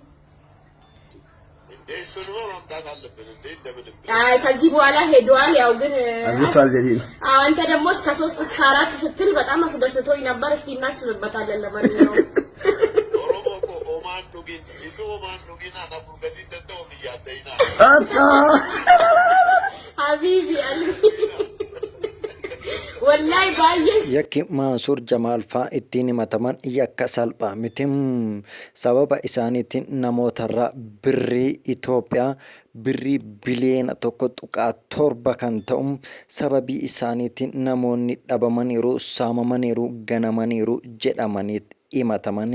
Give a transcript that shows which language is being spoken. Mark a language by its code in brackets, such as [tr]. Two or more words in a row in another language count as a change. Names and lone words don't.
[am] ከዚህ በኋላ ሄዷል። ያው ግን አንተ ደግሞ እስከ 3 እስከ 4 ስትል በጣም አስደስቶኝ ነበር። እስቲ እናስብበታለን። ለማንኛውም ሀቢቢ wallahi baay'ee [om] yakki Mansuur Jamaal faa ittiin himataman yakka salphaa miti sababa isaaniitiin namootarraa birrii Itoophiyaa birrii biliyoona 1.7 kan ta'u sababii isaaniitiin namoonni dhabamaniiru saamamaniiru ganamaniiru jedhamanii himataman.